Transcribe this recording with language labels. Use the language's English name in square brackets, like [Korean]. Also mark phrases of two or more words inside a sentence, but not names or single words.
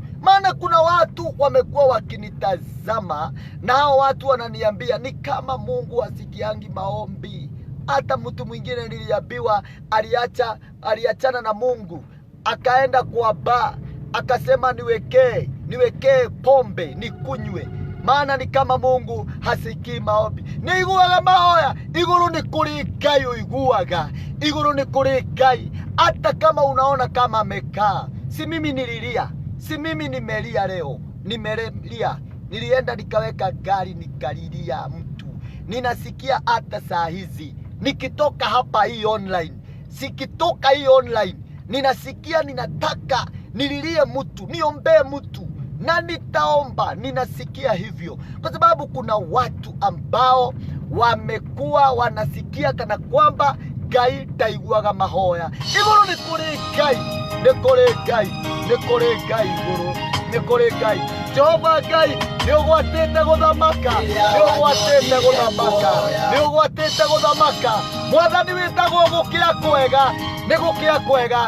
[Swahili] Maana kuna watu wamekuwa wakinitazama na hao watu wananiambia ni kama Mungu asikiangi maombi. Hata mtu mwingine niliambiwa aliachana na Mungu, akaenda kwa bar, akasema niwekee pombe nikunywe, maana ni kama Mungu hasikii maombi. [Kikuyu] Niiguaga mahoya, iguru ni kuri Ngai uiguaga, iguru ni kuri Ngai. [Swahili] Hata kama unaona kama amekaa, si mimi nililia, si mimi nimelia leo, nimelia. Nilienda nikaweka gari nikalilia mtu. Ninasikia hata saa hizi nikitoka hapa hii online, sikitoka hii online, ninasikia ninataka nililie mtu, niombee mtu, na nitaomba. Ninasikia hivyo kwa sababu kuna watu ambao wamekuwa wanasikia kana kwamba [Kikuyu] Ngai taiguaga mahoya. Iguru ni kuri Ngai, ni kuri Ngai, ni kuri Ngai iguru, ni kuri Ngai. Jehova Ngai niugwatite guthamaka, niugwatite guthamaka, niugwatite guthamaka. Mwathani witagwo gukira kwega, ni gukira kwega.